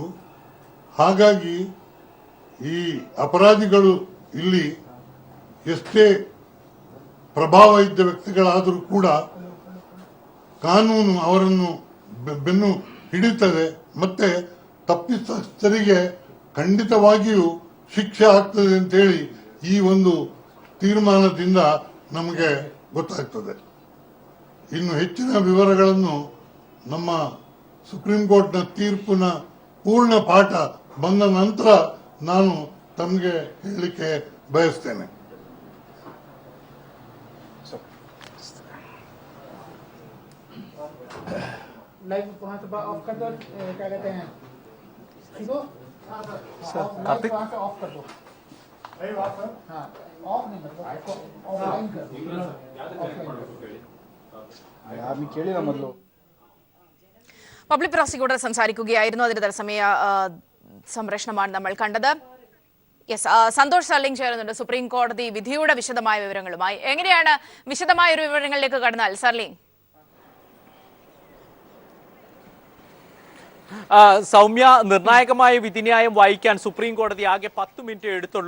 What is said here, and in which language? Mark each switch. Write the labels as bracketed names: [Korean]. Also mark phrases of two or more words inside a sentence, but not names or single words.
[Kannada] ಹಾಗಾಗಿ ಈ ಅಪರಾಧಿಗಳು ಇಲ್ಲಿ ಎಷ್ಟೇ ಪ್ರಭಾವ ಇದ್ದ ವ್ಯಕ್ತಿಗಳಾದರೂ ಕೂಡ ಕಾನೂನು ಅವರನ್ನು ಬೆನ್ನು ಹಿಡಿತದೆ, ಮತ್ತೆ ತಪ್ಪಿತಸ್ಥರಿಗೆ ಖಂಡಿತವಾಗಿಯೂ ಶಿಕ್ಷೆ ಆಗ್ತದೆ ಅಂತೇಳಿ ಈ ಒಂದು ತೀರ್ಮಾನದಿಂದ ನಮಗೆ ಗೊತ್ತಾಗ್ತದೆ. ಇನ್ನು ಹೆಚ್ಚಿನ ವಿವರಗಳನ್ನು ನಮ್ಮ ಸುಪ್ರೀಂ ಕೋರ್ಟ್ನ ತೀರ್ಪಿನ ಪೂರ್ಣ ಪಾಠ ಬಂದ ನಂತರ ನಾನು ತಮಗೆ ಹೇಳಲಿಕ್ಕೆ ಬಯಸ್ತೇನೆ. [Hindi] लाइव वहाँ से ऑफ कर दो, क्या कहते हैं इसको, कार्तिक वहाँ से ऑफ कर दो। हाँ, ऑफ नहीं मतलब ऑफलाइन कर दो। [Kannada] ಕೇಳಿಲ್ಲ ಮೊದಲು [English] public prosecutor [Malayalam] സംസാരിക്കുകയായിരുന്നു. അതിന്റെ തത്സമയ സംപ്രേഷണമാണ് നമ്മൾ കണ്ടത്. യെസ്, സന്തോഷ് സർലിംഗ് ചേരുന്നുണ്ട് സുപ്രീം കോടതി വിധിയുടെ വിശദമായ വിവരങ്ങളുമായി. എങ്ങനെയാണ് വിശദമായ ഒരു വിവരങ്ങളിലേക്ക് കടന്നാൽ സർലിംഗ്? സൗമ്യ, നിർണായകമായ വിധിന്യായം വായിക്കാൻ സുപ്രീം കോടതി ആകെ 10 മിനിറ്റ് എടുത്തുള്ളൂ.